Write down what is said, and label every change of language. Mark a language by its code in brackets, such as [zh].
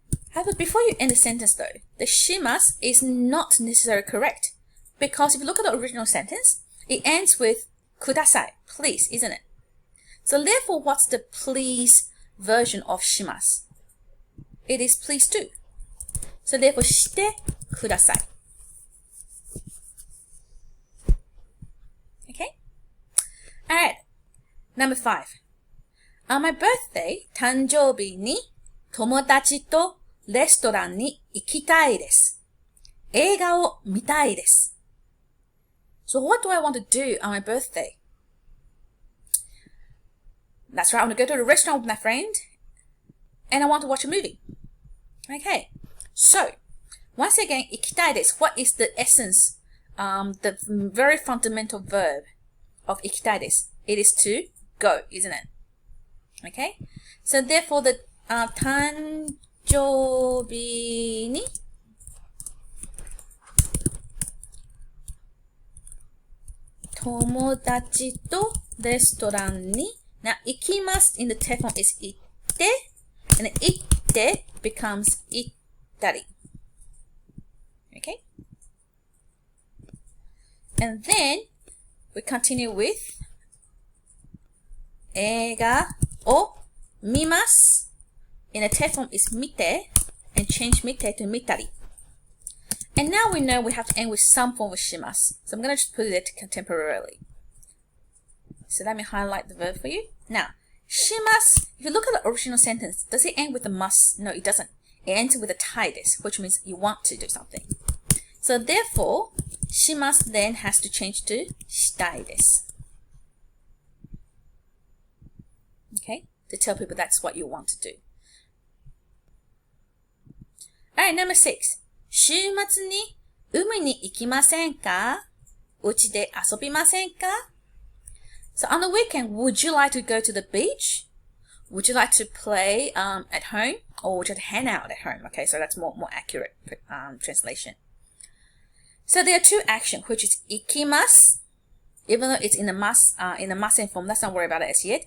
[en] However, before you end the sentence though, the shimasu is not necessarily correct. Because if you look at the original sentence, it ends with kudasai, please, isn't it? So therefore, what's the please version of shimasu? It is please do. So therefore, してください. Okay? Alright. Number 5. On my birthday, [ja] 誕生日に友達とレストランに行きたいです。映画を見たいです。 [en] So what do I want to do on my birthday? That's right, I want to go to a restaurant with my friend and I want to watch a movie. Okay. So, once again, 行きたいです. What is the essence, the very fundamental verb of 行きたいです? It is to go, isn't it? Okay? So, therefore, the [ja] 誕生日に友達とレストランに [en] Now, 行きます in the te form is 行って and 行って becomes 行ったり. Okay? And then, we continue with [ja] 映画を見ます [en] in the te form is 見て and change 見て to 見たり. And now we know we have to end with some form of shimasu. So I'm going to just put it there temporarily. So let me highlight the verb for you. Now, shimasu, if you look at the original sentence, does it end with a must? No, it doesn't. It ends with a tai desu, which means you want to do something. So therefore, shimasu then has to change to shitai desu. Okay? To tell people that's what you want to do. Alright, number 6. [ja] 週末に海に行きませんか? うちで遊びませんか? [en] So on the weekend, would you like to go to the beach? Would you like to play at home? Or would you like to hang out at home? Okay, so that's more accurate translation. So there are two actions, which is ikimasu, even though it's in the masen form, let's not worry about it as yet.